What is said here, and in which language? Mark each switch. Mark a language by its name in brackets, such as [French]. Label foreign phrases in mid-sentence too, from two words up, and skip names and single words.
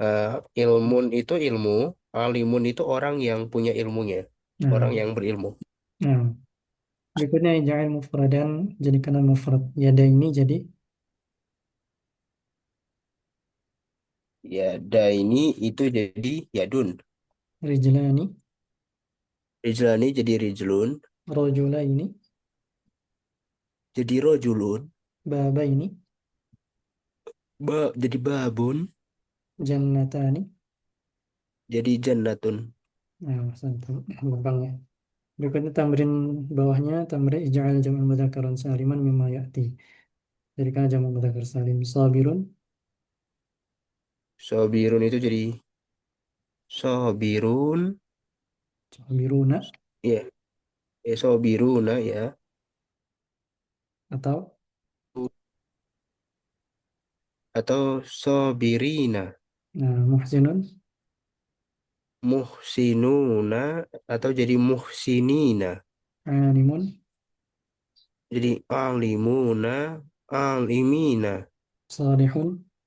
[Indonesian] Eh, Ilmun itu ilmu, alimun itu orang yang punya ilmunya, nah, orang yang berilmu. nah. Berikutnya [Arabic] اجعل مفردا [Indonesian] jadikan mufrad. Yada ini jadi Ya, daini itu jadi yadun. rijlani, Rijlani jadi rijlun, rojula ini, jadi rojulun, baba ini, jadi babun, jannatani. jadi jannatun. Nah, satu gampang ya. Berikutnya tamrin bawahnya [Arabic] تمرين اجعل جمع مذكرا سالما مما يأتي. [Indonesian] Jadikan jamak mudzakkar salim sabirun, Sobirun itu jadi sobirun, sabiruna ya, sobiruna ya, atau atau sobirina, muhsinun, muhsinuna atau jadi muhsinina, alimun, jadi [Arabic] عالمون، عالمين. [Indonesian] salihun,